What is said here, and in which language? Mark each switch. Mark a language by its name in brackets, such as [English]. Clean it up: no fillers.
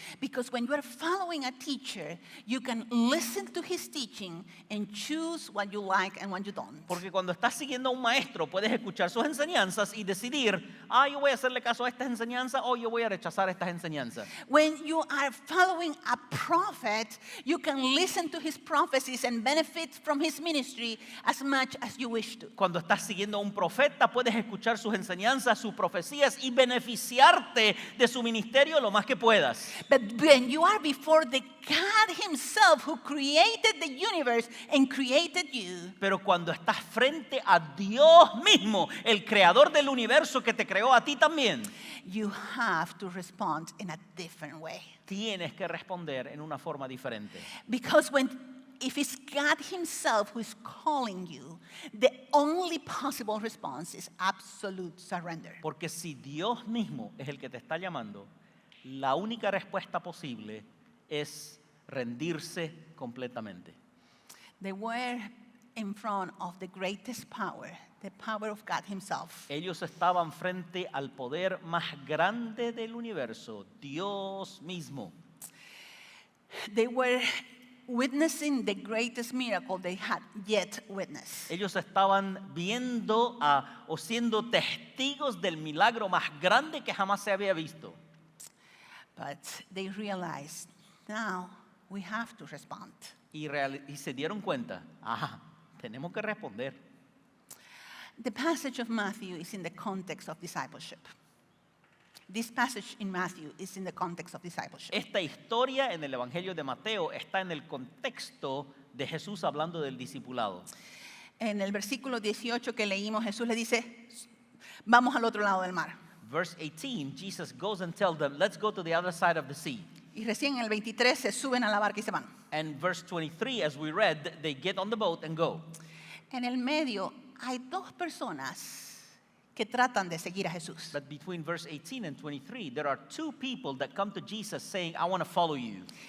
[English] Because when you are following a teacher, you can listen to his teaching and choose what you like and what you don't. [Spanish] Porque cuando estás siguiendo a un maestro, puedes escuchar sus enseñanzas y decidir, yo voy a hacerle caso a estas enseñanzas o yo voy a rechazar estas enseñanzas. [English] When you are following a prophet, you can listen to his prophecies and benefit from his ministry as much as you wish to. [Spanish] Cuando estás siguiendo a un profeta, puedes escuchar sus enseñanzas, sus profecías y beneficiarte de su ministerio lo más que puedas. [English] But when you are before the God himself who created the universe and created you, [Spanish] Pero cuando estás frente a Dios mismo, el creador del universo que te creó a ti también, [English] you have to respond in a different way. [Spanish] tienes que responder en una forma diferente. [English] Because if it's God himself who is calling you, the only possible response is absolute surrender. [Spanish] Porque si Dios mismo es el que te está llamando, la única respuesta posible es rendirse completamente. [English] They were in front of the greatest power, the power of God himself. [Spanish] Ellos estaban frente al poder más grande del universo, Dios mismo. [English] They were witnessing the greatest miracle they had yet witnessed. [Spanish] Ellos estaban viendo o siendo testigos del milagro más grande que jamás se había visto. [English] But they realized, now we have to respond. [Spanish] Y se dieron cuenta, tenemos que responder. [English] The passage of Matthew is in the context of discipleship. This passage in Matthew is in the context of discipleship. [Spanish] Esta historia en el Evangelio de Mateo está en el contexto de Jesús hablando del discipulado. En el versículo 18 que leímos, Jesús le dice, vamos al otro lado del mar. [English] Verse 18, Jesus goes and tells them, let's go to the other side of the sea. [Spanish] Y recién en el 23 se suben a la barca y se van. [English] And verse 23, as we read, they get on the boat and go. [Spanish] En el medio hay dos personas que tratan de seguir a Jesús. [English] But between verse 18 and 23, there are two people that come to Jesus saying, I want to follow you.